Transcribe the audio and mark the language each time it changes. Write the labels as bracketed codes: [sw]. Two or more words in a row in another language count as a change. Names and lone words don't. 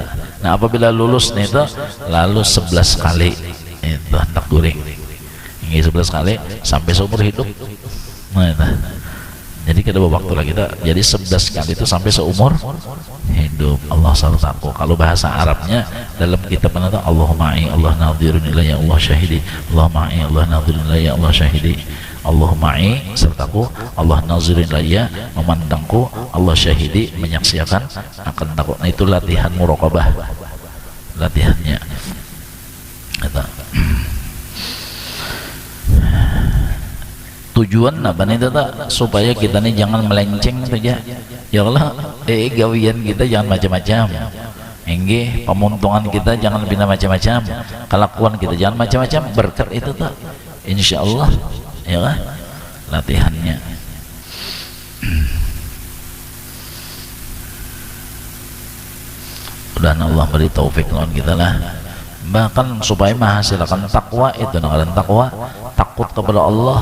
[bjn] Nah apabila lulus nih itu lalu 11 kali itu hendak guring ini 11 kali sampai seumur hidup. Nah itu. Jadi kita waktu lagi kita jadi 11 kali itu sampai seumur hidup. Allah sertaku. Kalau bahasa Arabnya dalam kitab mana tuh [ar] الله معي، الله ناظر إليّ، الله شاهدي، الله معي، الله ناظر إليّ، الله شاهدي، الله معي [bjn] sertaku, [ar] الله ناظر إليّ [bjn] memandangku, [ar] الله شاهدي [bjn] menyaksikan akan takut. Nah itu latihan muraqabah, latihannya. Itu. Tujuan apa nih tak supaya kita nih jangan melenceng saja [ar] ya Allah. [bjn] Gawian kita jangan macam-macam, enggih pemuntungan kita jangan bina macam-macam, kelakuan kita jangan macam-macam, berkat itu tak [ar] insya Allah [bjn] ya lah latihannya. Mudah Allah beri taufik lawan kita lah, bahkan supaya menghasilkan takwa itu namanya takwa, takut kepada Allah.